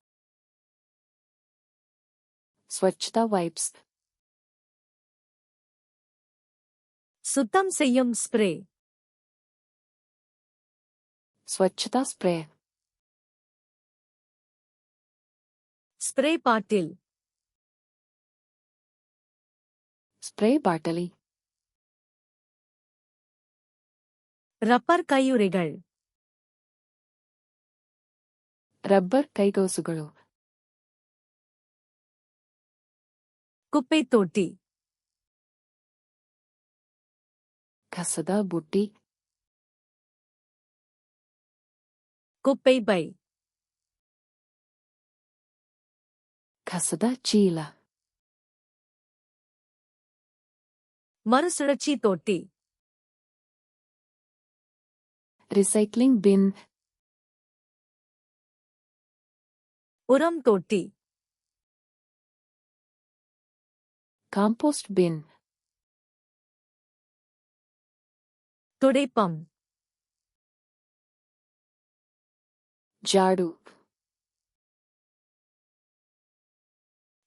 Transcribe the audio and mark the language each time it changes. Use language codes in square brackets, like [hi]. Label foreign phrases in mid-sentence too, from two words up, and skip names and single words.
[kn] ಸ್ವಚ್ಛತಾ ವೈಪ್ಸ್. [ta] சுத்தம் செய்யும் ஸ்ப்ரே. [kn] ಸ್ವಚ್ಛತಾ ಸ್ಪ್ರೇ. [en] spray bottle. [kn] ಸ್ಪ್ರೇ ಬಾಟಲಿ. [ta] ரப்பர் கையுறைகள். [kn] ರಬ್ಬರ್ ಕೈಗೌಸುಗಳು. [ta] குப்பைத் தொட்டி. [kn] ಕಸದ ಬುಟ್ಟಿ. [ta] குப்பை பை. [kn] ಕಸದ ಚೀಲ. [ta] மறுசுழற்சி தொட்டி. [en] recycling bin. [ta] உரம் தொட்டி. [en] compost bin. [ta] துடைப்பம். [kn] ಜಾಡು.